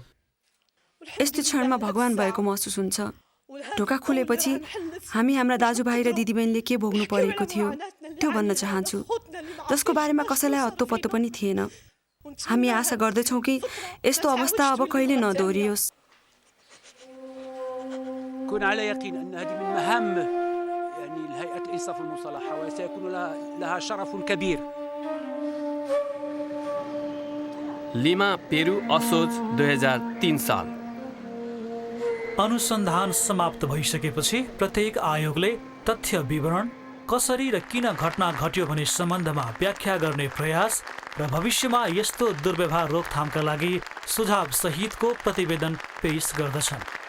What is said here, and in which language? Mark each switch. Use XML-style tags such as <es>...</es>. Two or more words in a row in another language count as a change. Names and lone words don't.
<ne>यस्तो क्षणमा भगवान भएको महसुस हुन्छ। ढोका खुलेपछि हामी हाम्रा दाजुभाइ र दिदीबहिनीले के भोग्नु परेको थियो त्यो भन्न चाहन्छु, जसको बारेमा कसैलाई हत्तोपत्तो पनि थिएन। हामी आशा गर्दछौँ कि यस्तो अवस्था अब कहिले नदोहोरियोस्।</ne> <ar>كن على يقين أن هذه من مهام الهيئة الإنصاف المصالحة وسيكون لها شرف كبير.</ar> <ne>लिमा, पेरू, असोज 2003 साल। अनुसन्धान समाप्त भइसकेपछि प्रत्येक आयोगले तथ्य विवरण, कसरी र किन घटना घट्यो भन्ने सम्बन्धमा व्याख्या गर्ने प्रयास र भविष्यमा यस्तो दुर्व्यवहार रोकथामका लागि सुझाव सहितको प्रतिवेदन पेश गर्दछन्।</ne>